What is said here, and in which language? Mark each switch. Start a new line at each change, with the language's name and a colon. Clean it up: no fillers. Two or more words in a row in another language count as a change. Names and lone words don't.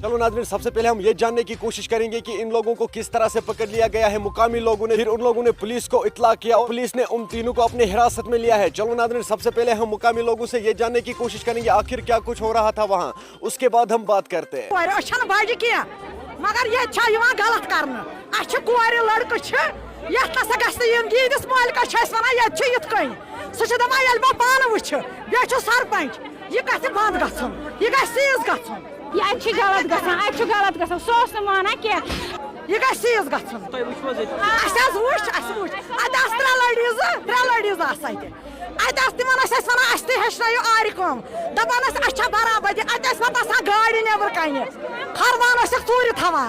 Urdu: چلو ناظرین سب سے پہلے ہم یہ جاننے کی کوشش کریں گے کہ ان لوگوں کو کس طرح سے پکڑ لیا گیا ہے مقامی لوگوں نے. پھر ان لوگوں نے پولیس کو اطلاع کیا اور پولیس نے ان تینوں کو اپنے حراست میں لیا ہے. چلو ناظرین سب سے پہلے ہم مقامی لوگوں سے یہ جاننے کی کوشش کریں گے آخر کیا کچھ ہو رہا تھا وہاں, اس کے بعد ہم بات کرتے ہیں. مگر یہ غلط کرنا
Kashmiri: اچھا کورِ لڑکہٕ یتھ نسا گژھِ نہٕ یُن گیٖدِس مٲلکس چھِ أسۍ ونان ییٚتہِ چھُ یِتھ کٔنۍ سُہ چھُ دپان ییٚلہِ بہٕ پانہٕ وٕچھِ بیٚیہِ چھُ سرپنچ یہِ گژھِ بنٛد گژھُن یہِ گژھِ سیٖز گژھُن یہ چھِ غلط گژھان اَتہِ چھُ غلط گژھان سُہ اوس نہٕ مانان کینٛہہ یہِ گژھِ سیٖز گژھُن اَسہِ حظ وٕچھ اَتہِ آسہٕ ترٛےٚ لڑیٖز آسہٕ اَتہِ آسہٕ تِمن ٲسۍ أسۍ وَنان اَسہِ تہِ ہیٚچھنٲیِو آرِ کٲم دَپان ٲسۍ اَسہِ چھا برابردی اَتہِ ٲسۍ نہٕ باسان گاڑِ نیبر کنہِ کھروان ٲسِکھ ژوٗرِ تھاوان.